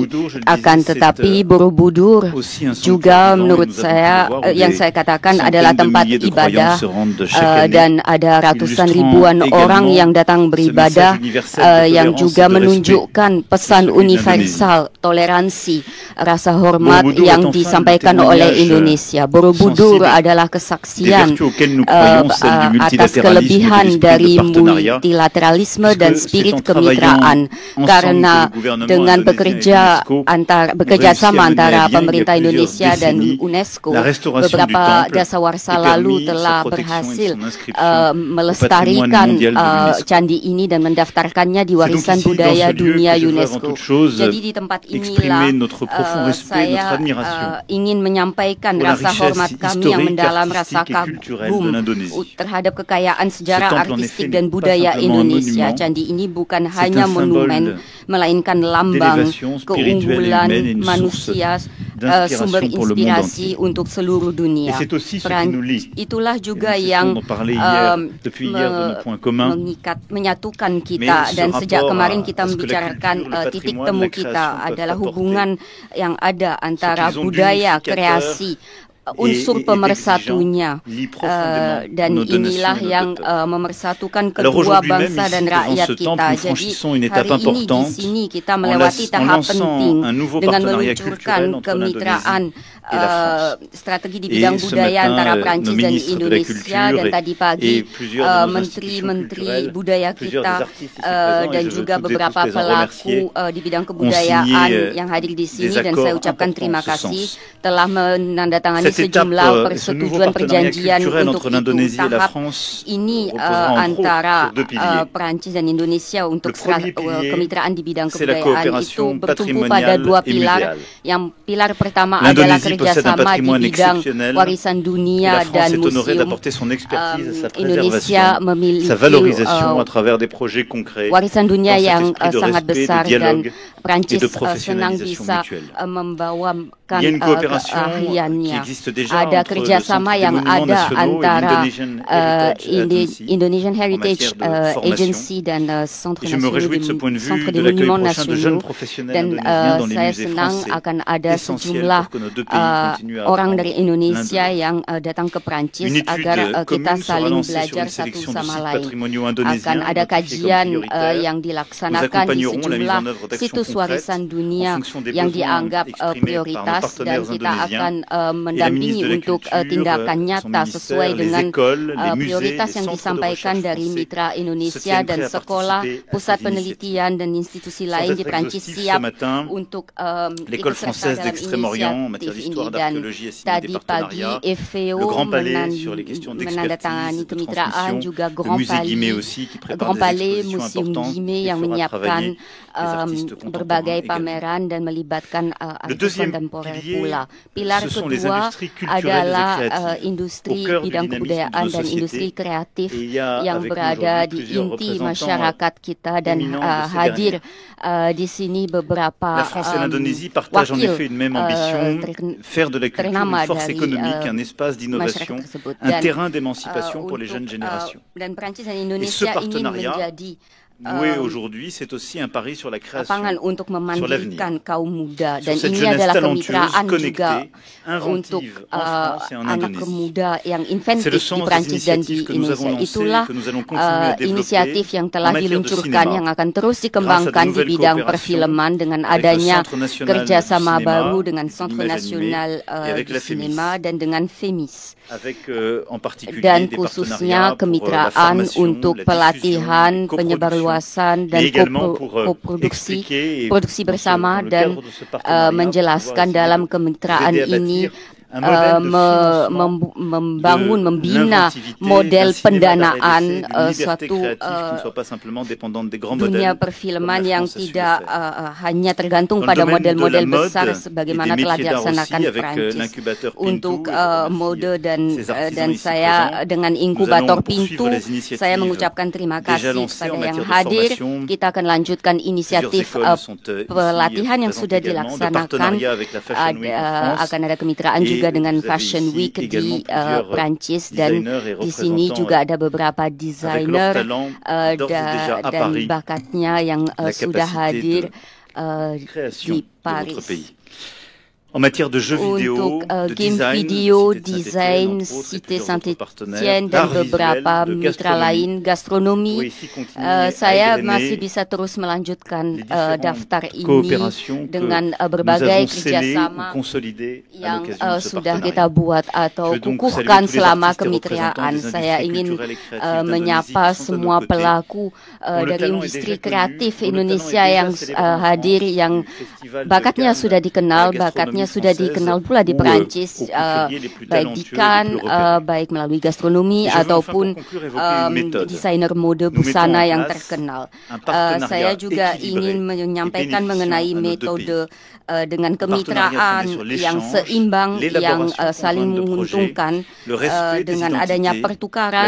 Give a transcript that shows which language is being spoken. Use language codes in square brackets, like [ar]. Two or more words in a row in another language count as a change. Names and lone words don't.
[id] Akan tetapi Borobudur juga menurut saya yang saya katakan adalah tempat ibadah dan ada ratusan ribuan orang yang datang beribadah yang juga menunjukkan pesan universal toleransi, rasa hormat yang disampaikan oleh Indonesia. Borobudur adalah kesaksian atas kelebihan dari dari [fr] de partenariat. [id] multilateralisme dan [fr] Puisque [id] spirit [fr] c'est en travaillant [id] kemitraan, [fr] ensemble [id] karena [fr] que le gouvernement [id] dengan [fr] indonésien et l'UNESCO [id] bekerja [fr] réussi à [id] sama [fr] mener à [id] antara [fr] bien, il y a [id] pemerintah [fr] plusieurs [id] Indonesia dan [fr] décennies, [id] UNESCO, [fr] la restauration du [id] beberapa [fr] temple [id] dasawarsa [fr] et [id] lalu [fr] permis sa [id] telah [fr] protection et [id] berhasil [fr] son inscription au patrimoine [id] melestarikan [fr] mondial de l'UNESCO. [id] candi ini dan mendaftarkannya di [fr] C'est donc [id] warisan [fr] ici, dans [id] budaya [fr] ce lieu, [id] dunia [fr] que je veux avant [id] UNESCO. [fr] toute chose [id] Jadi di tempat inilah [fr] exprimer notre profond respect, notre [id] saya [fr] admiration [id] ingin menyampaikan [fr] pour la [id] rasa [fr] richesse [id] hormat kami yang [fr] historique, [id] mendalam, rasa [fr] artistique et culturelle [id] kagum [fr] de l'Indonésie. [id] terhadap kekayaan sejarah, [fr] Ce temple, en [id] artistik [fr] effet, [id] dan [fr] n'est pas [id] budaya [fr] simplement un [id] Indonesia. [fr] monument, [id] Candi ini bukan [fr] c'est [id] hanya [fr] un symbole [id] monumen, melainkan lambang [fr] d'élévation spirituelle et [id] keunggulan [fr] humaine et une source [id] manusia, [fr] d'inspiration [id] sumber [fr] pour le monde [id] inspirasi [fr] entier. [id] untuk seluruh [fr] Et [id] dunia. [fr] c'est aussi ce qui nous lie. [id] Itulah juga [fr] Et nous [id] yang [fr] cessons d'en parler hier, depuis hier, de nos points communs. [id] menyatukan kita, [fr] Mais ce [id] dan sejak [fr] rapport [id] kemarin [fr] à [id] kita [fr] ce que la [id] membicarakan [fr] culture, le [id] titik [fr] patrimoine, [id] temu [fr] la [id] kita [fr] création [id] adalah [fr] peuvent [id] hubungan yang ada antara [fr] qu'ils ont [id] budaya, [fr] d'unificateur [id] kreasi, unsur [fr] et [id] pemersatunya, [fr] lie profondément [id] dan [fr] nos deux [id] inilah [fr] nations et nos [id] yang [fr] deux peuples. [id] memersatukan [fr] Alors [id] kedua [fr] aujourd'hui même, [id] bangsa [fr] ici, [id] dan [fr] devant [id] rakyat [fr] ce [id] kita. [fr] temple, nous [id] Jadi [fr] franchissons une [id] hari [fr] étape [id] ini di [fr] importante [id] sini kita [fr] en [id] melewati tahap [fr] lançant [id] penting [fr] un nouveau [id] dengan [fr] partenariat [id] meluncurkan [fr] culturel entre [id] kemitraan [fr] l'Indonésie et la France. [id] strategi di [fr] Et [id] bidang [fr] ce [id] budaya [fr] matin, [id] antara Prancis [fr] nos [id] dan [fr] ministres de la [id] Indonesia, [fr] Culture [id] dan tadi pagi [fr] et plusieurs de nos [id] menteri-menteri [fr] institutions [id] budaya [fr] plusieurs [id] kita [fr] des artistes ici présents, et [id] dan [fr] je veux [id] juga [fr] toutes et [id] beberapa [fr] tous les en [id] pelaku [fr] remercier, [id] di bidang [fr] signé, [id] kebudayaan yang hadir di sini, [fr] des [id] dan saya [fr] accords [id] ucapkan [fr] importants [id] terima [fr] en ce [id] kasih [fr] sens. [id] telah menandatangani [fr] Cette étape, [id] sejumlah [fr] ce nouveau [id] persetujuan [fr] partenariat [id] perjanjian [fr] culturel [id] untuk [fr] entre l'Indonésie et la [id] tahap [fr] France [id] ini [fr] reposera entre [id] antara [fr] autres sur deux piliers. [id] Perancis dan Indonesia untuk [fr] Le premier pilier, [id] kemitraan di bidang [fr] c'est la [id] kebudayaan itu [fr] coopération [id] bertumpu pada [fr] patrimoniale [id] dua [fr] et [id] pilar. [fr] muséale. [id] Yang pilar pertama adalah [fr] L'Indonésie possède un [id] kerjasama di [fr] patrimoine [id] bidang [fr] exceptionnel [id] warisan [fr] et [id] dunia [fr] la [id] dan [fr] France est honorée [id] museum. [fr] d'apporter son expertise à sa [id] Indonesia [fr] préservation, [id] memiliki [fr] sa valorisation à travers des projets concrets [id] warisan dunia [fr] dans cet [id] yang [fr] esprit de [id] sangat [fr] respect, [id] besar, [fr] de dialogue [id] dan Prancis [fr] et de [id] senang [fr] professionnalisation [id] bisa [fr] mutuelle. [id] membawakan [fr] Il y a une coopération qui [id] keahliannya. [fr] existe déjà [id] Ada [fr] entre le [id] kerjasama [fr] Centre des [id] yang [fr] Monuments [id] ada [fr] Nationaux et [id] antara [fr] l'Indonesian Heritage Agency [id] Indonesian en Heritage matière de formation. Agency dan Centre [fr] Et je me réjouis de ce point de vue [id] Centre [fr] de [id] des [fr] l'accueil [id] Monuments [fr] prochain de jeunes [id] Nasionaux, [fr] professionnels [id] dan [fr] indonésiens dans les [id] saya [fr] musées [id] senang [fr] français, [id] akan ada [fr] essentiel [id] sejumlah [fr] pour que nos deux pays continuent à [id] orang [fr] apprendre [id] dari [fr] l'un [id] Indonesia [fr] de l'autre. [id] yang datang ke Prancis [fr] Une étude [id] agar kita [fr] commune sera [id] saling [fr] lancée sur [id] belajar [fr] une [id] satu [fr] sélection de [id] sama [fr] sites [id] lain. [fr] patrimoniaux [id] Akan [fr] indonésiens [id] ada [fr] identifiés comme [id] kajian [fr] prioritaires. [id] yang [fr] Nous [id] dilaksanakan di [fr] accompagnerons la mise [id] sejumlah [fr] en œuvre d'actions [id] situs [fr] concrètes [id] warisan dunia [fr] en fonction des [id] yang [fr] besoins [id] dianggap [fr] exprimés par nos [id] prioritas, dan [fr] partenaires [id] kita akan [fr] indonésiens. Et la [id] mendampingi [fr] ministre de la [id] untuk [fr] Culture, [id] tindakan [fr] son [id] nyata [fr] ministère, [id] sesuai [fr] les [id] dengan [fr] écoles, les musées, [id] prioritas [fr] les [id] yang [fr] centres de [id] disampaikan [fr] recherche [id] dari [fr] français [id] mitra [fr] se [id] Indonesia [fr] tiennent [id] dan [fr] prêts à [id] sekolah, [fr] participer à [id] pusat [fr] ces [id] penelitian dan institusi [fr] Sans [id] lain di [fr] être [id] Prancis [fr] exhaustif, ce [id] siap [fr] matin, [id] untuk [fr] l'École [id] ikut serta [fr] française [id] dalam [fr] d'Extrême-Orient en matière [id] inisiatif [fr] d'histoire, [id] ini. Dan [fr] d'archéologie a signé des [id] tadi pagi [fr] partenariats. [id] FVO [fr] Le Grand Palais sur les questions [id] menandatangani [fr] d'expertise, de [id] kemitraan, [fr] transmission. [id] juga [fr] Le [id] Grand [fr] musée Guimet [id] Palais, [fr] aussi qui prépare [id] Grand [fr] des [id] Palais, [fr] expositions [id] Museum [fr] importantes [id] Guimet [fr] et [id] yang [fr] fera [id] menyiapkan [fr] travailler des artistes [id] berbagai [fr] contemporains également. [id] pameran dan melibatkan [fr] Le [id] artis [fr] deuxième [id] kontemporer [fr] pilier, [id] pula. Pilar [fr] ce sont les [id] kedua [fr] industries culturelles [id] adalah [fr] et créatives, [id] industri [fr] au cœur du [id] bidang [fr] dynamisme [id] kebudayaan [fr] de nos [id] dan [fr] sociétés. [id] industri kreatif [fr] Et il y a [id] yang [fr] avec nous [id] berada [fr] aujourd'hui [id] di [fr] plusieurs [id] inti [fr] représentants [id] masyarakat kita, dan [fr] éminents de ces [id] hadir [fr] dernières. [id] di sini beberapa [fr] La France et l'Indonésie partagent en [id] wakil [fr] effet une même ambition, faire de la culture [id] ternama [fr] une force [id] dari [fr] économique, un espace [id] masyarakat [fr] d'innovation, [id] tersebut. [fr] un [id] Dan [fr] terrain d'émancipation pour les jeunes générations. [id] Dan Prancis dan [fr] Et ce [id] Indonesia ingin [fr] partenariat [id] menjadi [fr] noué aujourd'hui, c'est aussi un pari sur la création, [id] lapangan untuk [fr] sur l'avenir. [id] memandirikan kaum muda, dan [fr] Sur cette [id] ini [fr] jeunesse [id] adalah [fr] talentueuse, [id] kemitraan juga [fr] connectée, [id] untuk [fr] inventive en France et en [id] anak [fr] Indonésie. [id] muda yang [fr] C'est le [id] inventif di [fr] sens des [id] Prancis dan di [fr] initiatives que nous avons [id] Indonesia. [fr] lancées, [id] Itulah [fr] que nous allons continuer à développer [id] inisiatif yang telah [fr] en matière de [id] diluncurkan [fr] cinéma. [id] yang akan terus [fr] Grâce à de [id] dikembangkan di [fr] nouvelles [id] bidang [fr] coopérations [id] perfilman dengan [fr] avec le [id] adanya [fr] Centre national [id] kerjasama [fr] du cinéma, [id] baru dengan [fr] de [id] Centre [fr] l'image [id] Nasional [fr] animée, et avec [id] di [fr] la FEMIS. [id] Sinema dan dengan FEMIS. [fr] avec en particulier [id] Dan [fr] des [id] khususnya [fr] partenariats pour la [id] kemitraan [fr] formation, [id] untuk [fr] la diffusion, [id] pelatihan, [fr] les coproductions, [id] penyebarluasan, dan [fr] mais également pour [id] koproduksi [fr] expliquer et [id] produksi [fr] dans [id] bersama, [fr] le [id] dan [fr] cadre de ce partenariat, [id] menjelaskan [fr] pouvoir [id] dalam [fr] essayer de [id] kemitraan [fr] aider à [id] ini [fr] bâtir un modèle de financement [id] membangun, [fr] de [id] membina [fr] l'inventivité, [id] model [fr] d'un cinéma [id] pendanaan [fr] d'arrêt d'essai, d'une liberté [id] suatu [fr] créative qui ne soit pas simplement dépendante des grands [id] dunia [fr] modèles [id] perfilman [fr] comme la [id] yang [fr] France a su le [id] tidak [fr] faire. [id] hanya tergantung [fr] Dans le [id] pada [fr] domaine de la [id] model-model [fr] mode [id] besar [fr] et [id] sebagaimana [fr] des [id] telah [fr] métiers d'art [id] dilaksanakan [fr] aussi, avec [id] Prancis. [fr] l'incubateur Pintu, [id] Untuk [fr] et je remercie [id] mode dan [fr] ces artisans [id] dan [fr] ici [id] saya [fr] présents. [id] dengan [fr] Nous [id] inkubator [fr] allons [id] Pintu, [fr] poursuivre les initiatives [id] saya mengucapkan terima [fr] déjà [id] kasih [fr] lancées en [id] kepada yang [fr] matière de [id] hadir. [fr] formation. [id] Kita akan lanjutkan [fr] Plusieurs [id] inisiatif [fr] écoles sont ici [id] pelatihan yang [fr] présentes [id] sudah [fr] également, de [id] dilaksanakan. [fr] partenariat avec la Fashion Week en France. [id] Akan ada kemitraan [fr] Et [id] juga dengan [fr] vous avez [id] Fashion [fr] ici [id] Week [fr] également [id] di [fr] plusieurs [id] Prancis, dan [fr] designers et [id] di sini [fr] représentants [id] juga ada beberapa [fr] avec leur [id] desainer [fr] talent d'ores et déjà à [id] dan [fr] Paris, [id] bakatnya yang [fr] la [id] sudah [fr] capacité [id] hadir [fr] de création [id] di [fr] de [id] Paris. [fr] notre pays. en matière de jeux vidéo, [id] untuk [fr] de [id] game [fr] design, [id] video, [fr] Cité de [id] desain, [fr] Saint-Étienne, entre autres, et [id] Cité [fr] plusieurs autres partenaires, [id] Saint-Étienne dan [fr] d'art [id] beberapa [fr] visuel, de [id] mitra [fr] gastronomie, [id] lain, gastronomi. [fr] pourrait ici continuer à [id] Saya [fr] égrener [id] masih bisa terus melanjutkan [fr] les différentes [id] daftar ini [fr] coopérations que [id] dengan [fr] nous [id] berbagai [fr] avons scellées ou [id] kerjasama [fr] consolidées à [id] yang [fr] l'occasion de ce [id] sudah [fr] partenariat. [id] kita buat atau [fr] Je veux donc [id] kukuhkan [fr] saluer tous les [id] selama [fr] artistes et représentants [id] kemitraan. [fr] des [id] Saya [fr] industries [id] ingin [fr] culturelles et créatives d'Indonésie [id] menyapa [fr] qui sont à [id] semua [fr] nos côtés, [id] pelaku [fr] dont le [id] dari [fr] talent est [id] industri [fr] déjà connu, [id] kreatif [fr] dont le talent [id] Indonesia [fr] est déjà [id] yang [fr] célébré en [id] hadir, [fr] France, [id] yang [fr] du Festival de [id] bakatnya [fr] Cannes, [id] sudah dikenal, [fr] la gastronomie [id] bakatnya sudah [fr] française, [id] dikenal pula di [fr] ou, [id] Perancis, [fr] aux couturiers les plus [id] baik di [fr] talentueux et les [id] Cannes, [fr] plus repérés. [id] baik melalui gastronomi [fr] Je veux enfin [id] ataupun [fr] pour conclure évoquer une méthode. [id] desainer mode [fr] Nous mettons [id] busana [fr] en [id] yang [fr] place [id] terkenal. [fr] un partenariat [id] Saya juga [fr] équilibré [id] ingin [fr] et [id] menyampaikan [fr] bénéficiant [id] mengenai [fr] à nos deux [id] metode dengan [fr] Un partenariat [id] kemitraan [fr] fondé sur [id] yang [fr] l'échange, [id] seimbang, yang [fr] l'élaboration [id] saling [fr] conjointe de projets, [id] menguntungkan [fr] le respect des [id] dengan [fr] identités, [id] adanya [fr] la [id] pertukaran,